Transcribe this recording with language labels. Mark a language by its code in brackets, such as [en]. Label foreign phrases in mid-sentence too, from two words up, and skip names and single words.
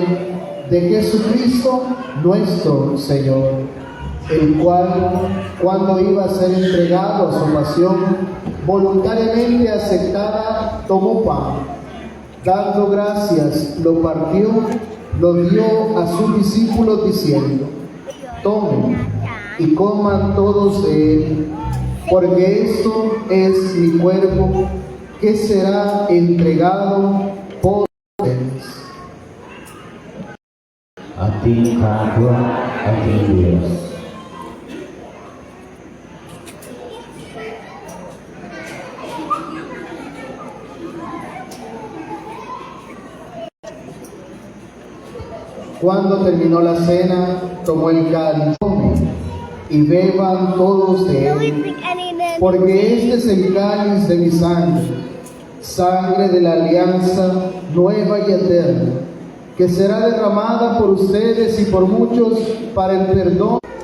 [es] de Jesucristo nuestro Señor, el cual, cuando iba a ser entregado a su pasión, voluntariamente aceptada, tomó pan, dando gracias, lo partió, lo dio a sus discípulos diciendo: tomen y coman todos de él, porque esto es mi cuerpo que será entregado por ustedes. [tl] Ating kapwa, ating Diyos. [es] Cuando terminó la cena, tomó el cáliz, y beban todos de él, porque este es el cáliz de mi sangre, sangre de la alianza nueva y eterna, que será derramada por ustedes y por muchos para el perdón.